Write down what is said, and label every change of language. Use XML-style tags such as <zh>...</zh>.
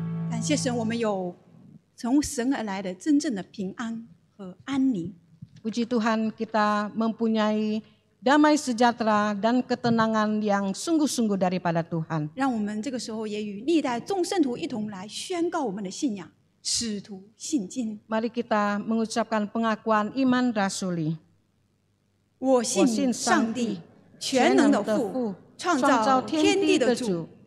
<zh>感谢神，我们有从神而来的真正的平安和安宁。</zh> <id>Puji Tuhan kita mempunyai damai sejahtera dan ketenangan yang sungguh-sungguh daripada Tuhan.</id> <zh>让我们这个时候也与历代众圣徒一同来宣告我们的信仰，使徒信经。</zh> <id>Mari kita mengucapkan pengakuan iman rasuli.</id> <zh>我信上帝，全能的父，创造天地的主。</zh>